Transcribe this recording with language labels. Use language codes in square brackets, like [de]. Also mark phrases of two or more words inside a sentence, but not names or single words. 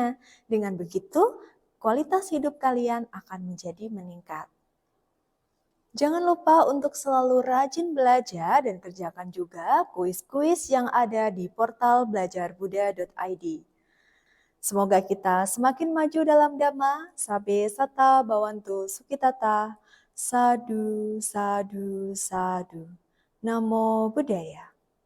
[id] Dengan begitu, kualitas hidup kalian akan menjadi meningkat. Jangan lupa untuk selalu rajin belajar dan kerjakan juga kuis-kuis yang ada di portal belajarbuddha.id. Semoga kita semakin maju dalam Dhamma. [pi] Sabe Sata Bawantu Sukitata. Sadu, sadu, sadu. Namo Buddhaya.